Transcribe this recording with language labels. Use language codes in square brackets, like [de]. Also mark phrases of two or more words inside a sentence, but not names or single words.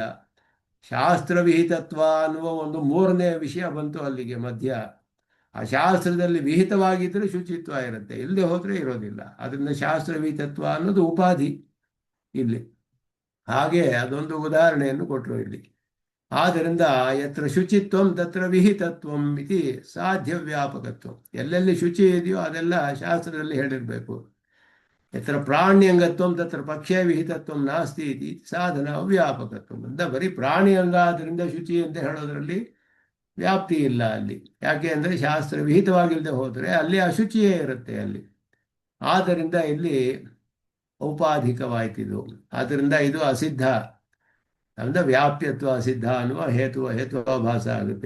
[kn] ಶಾಸ್ತ್ರವಿಹಿತತ್ವ ಅನ್ನುವ ಒಂದು ಮೂರನೇ ವಿಷಯ ಬಂತು ಅಲ್ಲಿಗೆ ಮಧ್ಯ. ಆ ಶಾಸ್ತ್ರದಲ್ಲಿ ವಿಹಿತವಾಗಿದ್ದರೆ ಶುಚಿತ್ವ ಇರುತ್ತೆ, ಇಲ್ಲದೆ ಹೋದರೆ ಇರೋದಿಲ್ಲ. ಅದರಿಂದ ಶಾಸ್ತ್ರವಿಹಿತತ್ವ ಅನ್ನೋದು ಉಪಾಧಿ ಇಲ್ಲಿ. ಹಾಗೆ ಅದೊಂದು ಉದಾಹರಣೆಯನ್ನು ಕೊಟ್ಟರು ಇಲ್ಲಿ. [sa] ಆದ್ದರಿಂದ ಯತ್ರ ಶುಚಿತ್ವಂ ತತ್ರ ವಿಹಿತತ್ವಂ ಇತಿ ಸಾಧ್ಯ ವ್ಯಾಪಕತ್ವ. [kn] ಎಲ್ಲೆಲ್ಲಿ ಶುಚಿ ಇದೆಯೋ ಅದೆಲ್ಲ ಶಾಸ್ತ್ರದಲ್ಲಿ ಹೇಳಿರಬೇಕು. [sa] ಯತ್ರ ಪ್ರಾಣ್ಯಂಗತ್ವಂ ತತ್ರ ಪಕ್ಷೇ ವಿಹಿತತ್ವಂ ನಾಸ್ತಿ ಇತಿ ಸಾಧನ ವ್ಯಾಪಕತ್ವ ಅಂತ. [kn] ಬರೀ ಪ್ರಾಣಿ ಅಂಗ ಆದ್ದರಿಂದ ಶುಚಿ ಅಂತ ಹೇಳೋದ್ರಲ್ಲಿ ವ್ಯಾಪ್ತಿ ಇಲ್ಲ ಅಲ್ಲಿ. ಯಾಕೆ ಅಂದರೆ ಶಾಸ್ತ್ರ ವಿಹಿತವಾಗಿಲ್ಲದೆ ಹೋದರೆ ಅಲ್ಲಿ ಅಶುಚಿಯೇ ಇರುತ್ತೆ ಅಲ್ಲಿ. ಆದ್ದರಿಂದ ಇಲ್ಲಿ ಔಪಾಧಿಕವಾಯ್ತಿದು. ಆದ್ದರಿಂದ ಇದು ಅಸಿದ್ಧ, ಅಂದರೆ ವ್ಯಾಪ್ಯತ್ವ ಅಸಿದ್ಧ ಅನ್ನುವ ಹೇತ್ವಾಭಾಸ ಆಗುತ್ತೆ.